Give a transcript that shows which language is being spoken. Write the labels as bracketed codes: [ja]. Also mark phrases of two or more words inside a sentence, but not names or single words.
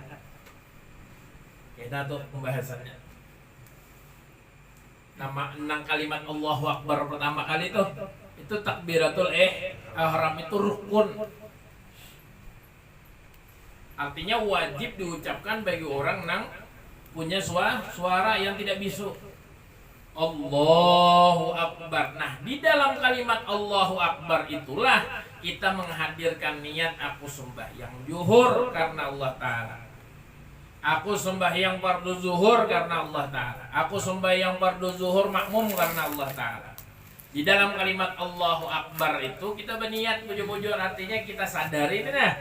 [id] Kita tuh pembahasannya. Nama enam kalimat [ar] الله أكبر [id] pertama kali itu [ar] تكبيرة الإحرام [id] itu rukun. Artinya wajib diucapkan bagi orang nang punya suara yang tidak bisu. [ar] الله أكبر. [id] Nah, di dalam kalimat [ar] الله أكبر [id] itulah kita menghadirkan niat aku sembahyang zuhur karena [ar] الله تعالى. [id] Aku sembahyang fardu zuhur karena [ar] الله تعالى. [id] Aku sembahyang fardu zuhur makmum karena [ar] الله تعالى. [id] Di dalam kalimat [ar] الله أكبر [id] itu kita berniat bujur-bujur, artinya kita sadari ini nah.